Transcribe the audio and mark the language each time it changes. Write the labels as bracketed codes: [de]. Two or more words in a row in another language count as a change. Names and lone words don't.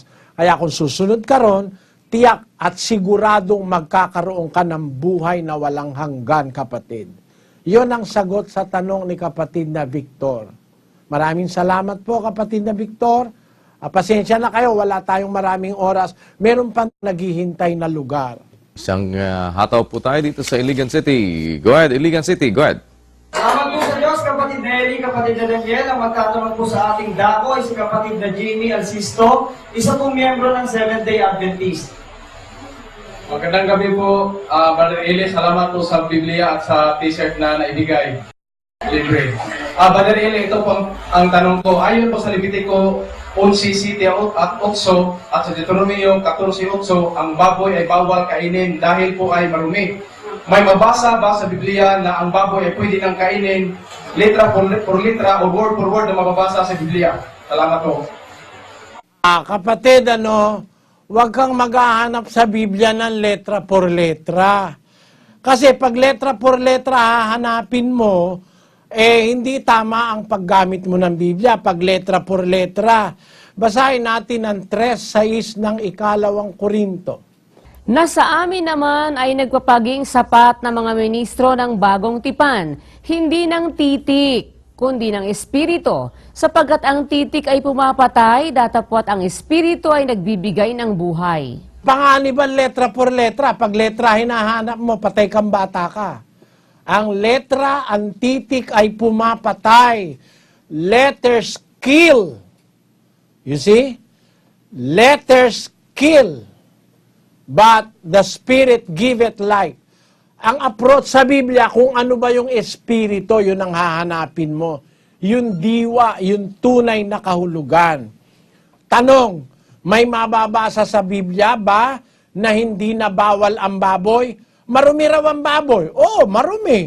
[tl] Kaya kung susunod ka ron, tiyak at siguradong magkakaroon ka ng buhay na walang hanggan, kapatid. Iyon ang sagot sa tanong ni kapatid na Victor. Maraming salamat po, kapatid na Victor. Pasensya na kayo, wala tayong maraming oras. Meron pa naghihintay na lugar. Isang hataw po tayo dito sa Iligan City. [en] Go ahead, Iligan City, go ahead. [tl] Salamat po sa Diyos, kapatid na Eli, kapatid na Daniel. Ang magtatanong po sa ating dako ay si kapatid na Jimmy Alcisto, isa pong miyembro ng Seventh-day Adventist. Magandang gabi po, Brother Eli. Salamat po sa Biblia at sa t-shirt na naibigay. Libre. Brother Eli, ito po ang tanong ko. Ayon po sa Levitico 11:7 at 8 at sa Deuteronomio 14:8, ang baboy ay bawal kainin dahil po ay marumi. May mabasa ba sa Biblia na ang baboy ay pwede nang kainin [es] letra por letra [tl] o [en] word for word [tl] na mababasa sa Biblia? Salamat po. Kapatid, huwag kang maghahanap sa Biblia ng [es] letra por letra. [tl] Kasi pag [es] letra por letra [tl] hahanapin mo, hindi tama ang paggamit mo ng Biblia pag [es] letra por letra. [tl] Basahin natin ang 3:6 ng 2 Korinto. Nasa amin naman ay nagpapaging sapat na mga ministro ng bagong tipan, hindi ng titik, kundi ng espiritu, sapagkat ang titik ay pumapatay, datapwat ang espiritu ay nagbibigay ng buhay. [es] Panganiban letra por letra, [tl] pag letra hinahanap mo, patay kang bata ka. Ang letra, ang titik ay pumapatay. [en] Letters kill. You see? Letters kill. But the Spirit giveth life. [tl] Ang approach sa Biblia, kung ano ba yung espiritu, yun ang hahanapin mo. Yung diwa, yung tunay na kahulugan. Tanong, may mababasa sa Biblia ba na hindi na bawal ang baboy? Marumi raw ang baboy. Oo, marumi.